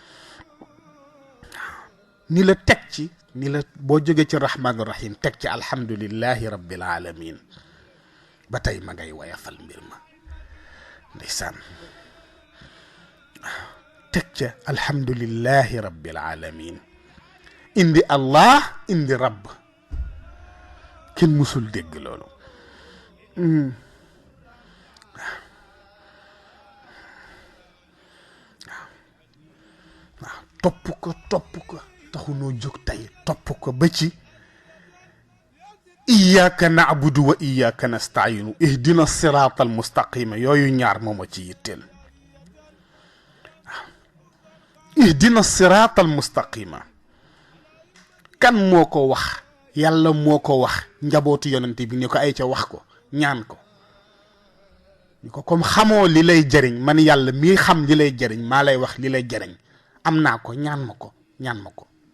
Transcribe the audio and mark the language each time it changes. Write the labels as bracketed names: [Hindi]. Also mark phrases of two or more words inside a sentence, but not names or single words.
[Wolof] ni la teg ci ni la boo jógee ci [Arabic] رحمن رحيم [Wolof] teg ci [Arabic] الحمد لله رب العالمين [Wolof] ba tey ma ngay woyafal mbir ma ndeysaan teg ca [Arabic] الحمد لله رب العالمين [Wolof] indi allah indi rabb kenn musul dégg loolu topp ko taxunoo jóg tey topp ko ba ci [Arabic] إياك نعبد وإياك نستعين اهدنا الصراط المستقيم [Wolof] yooyu ñaar mooma ci yitteel [Arabic] اهدنا الصراط المستقيم [Wolof] kan moo ko wax yàlla moo ko wax njabootu yonente bi ni ko ay ca wax ko ñaan ko ni ko comme xamoo li lay jëriñ man yàlla mii xam li lay jëriñ maa lay wax li lay jëriñ am naa ko ñaan ma ko